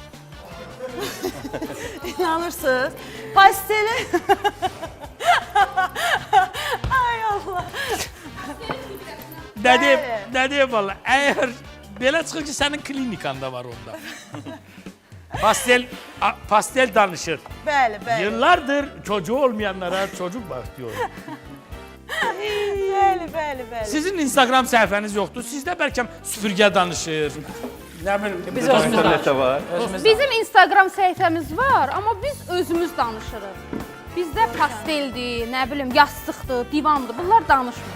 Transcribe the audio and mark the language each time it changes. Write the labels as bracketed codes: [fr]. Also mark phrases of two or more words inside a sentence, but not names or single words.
[az] İnanırsınız? Pasteli... Ay Allah. Nə deyim valla, əgər belə çıxır ki, sənin klinikanda var onda. Pastel danışır. Bəli, bəli. [tr] Yıllardır çocuğu olmayanlara çocuk bakıyor. [az] Bəli. Sizin Instagram səhifəniz yoxdur, sizdə bəlkə süpürgə danışır. Biz özümüzdə var. Bizim Instagram səhifəmiz var, amma biz özümüz danışırıq. Bizdə pasteldir, nə bilim, yastıqdır, divandır, bunlar danışmır.